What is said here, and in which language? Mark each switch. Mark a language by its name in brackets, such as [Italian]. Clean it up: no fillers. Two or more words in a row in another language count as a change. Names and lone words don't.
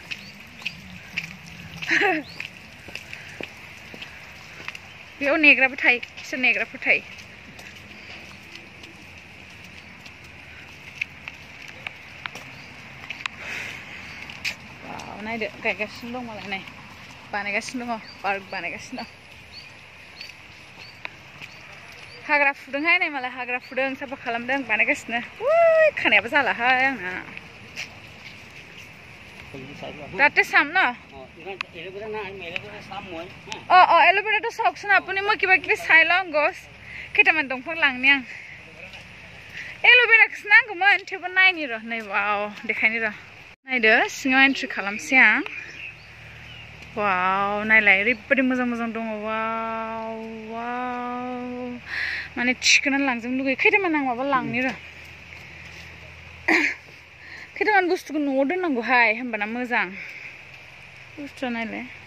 [Bodo] बेयाव नेग्राबो थायो बिसोर नेग्राफोर थायो नायदो गायगासिनो दं मालाय नाय बानायगासिनो दङ पार्क बानायगासिनो हाग्रा फुदोंहाय नाय मालाय हाग्रा फुदों साफा खालामदों बानायगासिनो उय खानायाबो जालाहाय आंना [Assamese] তাতে চাম ন एलोभेराটো চাওকচোন আপুনি মই কিবা কিবি চাই লওঁ গছ কেইটামান [Bodo] दंफां लांनि आं एलोभेराखौसो नांगौमोन थेवबो नायनि र' नै वाव देखायनि र' नायदो सिङाव एन्ट्रि खालामसै आं वाव नायलाय ओरैबायदि मोजां मोजां दङ वाव वाव माने थिखोनानै लांजोबनो लुगैयो खैथामान आं माबा लांनि र' खैथामान बुस्थुखौ न'आव दोननांगौहाय होमबाना मोजां बुस्थुआ नायलाय